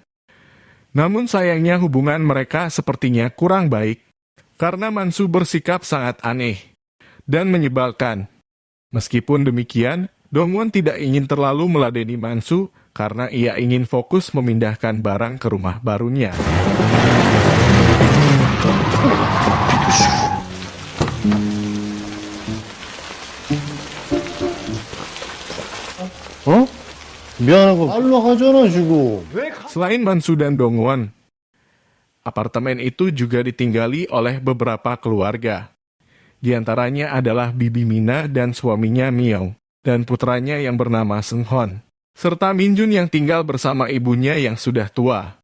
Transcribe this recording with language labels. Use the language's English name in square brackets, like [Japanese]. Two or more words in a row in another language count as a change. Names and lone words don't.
[Indonesian] Namun sayangnya hubungan mereka sepertinya kurang baik, karena Man-soo bersikap sangat aneh dan menyebalkan. Meskipun demikian, Dong-won tidak ingin terlalu meladeni Man-soo karena ia ingin fokus memindahkan barang ke rumah barunya. [Korean] 미안하고 말로 하잖아 지금. [Indonesian] Selain Man-soo dan Dong-won, apartemen itu juga ditinggali oleh beberapa keluarga. Di antaranya adalah Bibi Mina dan suaminya Myung, dan putranya yang bernama Seung-hon, serta Min-jun yang tinggal bersama ibunya yang sudah tua.